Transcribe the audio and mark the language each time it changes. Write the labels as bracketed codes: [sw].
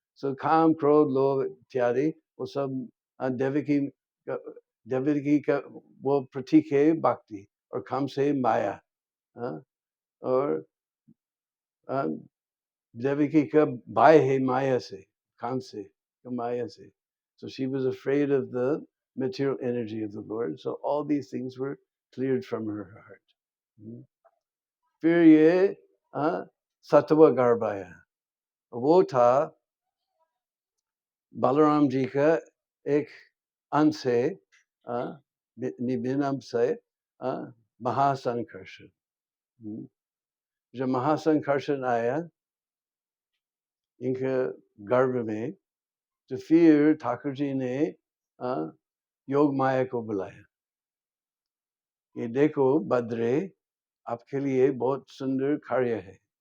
[hi] सो काम क्रोध लोभ इत्यादि वो सब देवकी देवकी का वो प्रतीक है भक्ति, और काम से माया। हाँ? और देवकी का भाई है माया से, काम से, Maya से. [en] So she was afraid of the material energy of the Lord. So all these things were cleared from her heart. [hi] फिर ये सत्व गर्भाया, वो था बलराम जी का एक अंश है, निबिन से महासंकर्षण। जब महासंकर्षण आया इनके गर्भ में, तो फिर ठाकुर जी ने योग माया को बुलाया, ये देखो बद्रे आपके लिए बहुत सुंदर कार्य है।